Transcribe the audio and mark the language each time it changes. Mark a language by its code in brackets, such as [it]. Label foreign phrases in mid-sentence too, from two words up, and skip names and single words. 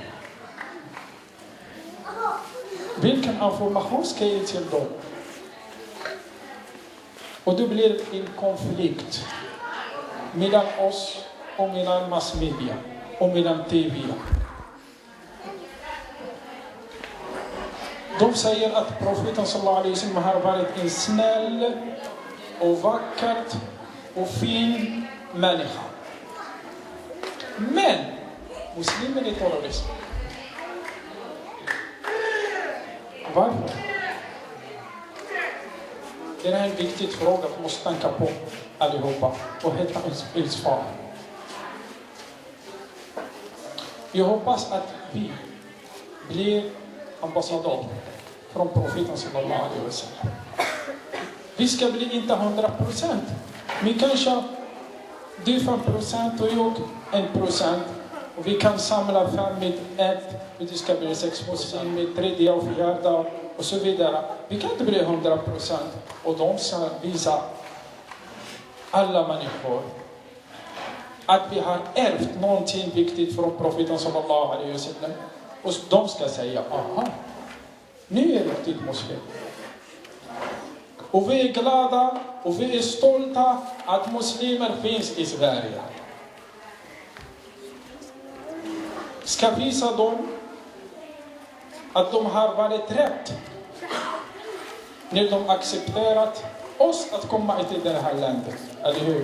[sv] Vilken information ska jag ge till dem? Och det blir en konflikt mellan oss och mellan massmedia och mellan TV. De säger att profeten [ar] صلى الله عليه وسلم [sv] har varit en snäll och vacker och fin människa. Men muslimen är terrorist. Varför? Det är en viktig fråga vi måste tänka på allihopa och hitta en svar. Jag hoppas att vi blir ambassadör från profeten [ar] صلى الله عليه وسلم. [sv] Vi ska bli inte 100%, men kanske du 5% och jag 1%. Och vi kan samla 5 med 1, och det ska bli 6 muslim med 3 och 4 och så vidare. Vi kan inte bli 100%. Och de ska visa alla människor att vi har ärvt någonting viktigt från profeten [ar] صلى الله عليه وسلم. [sv] Och de ska säga, aha, nu är riktigt muslim. Och vi är glada och vi är stolta att muslimer finns i Sverige. Ska visa dem att de har varit rätt när de accepterat oss att komma till det här landet, eller hur?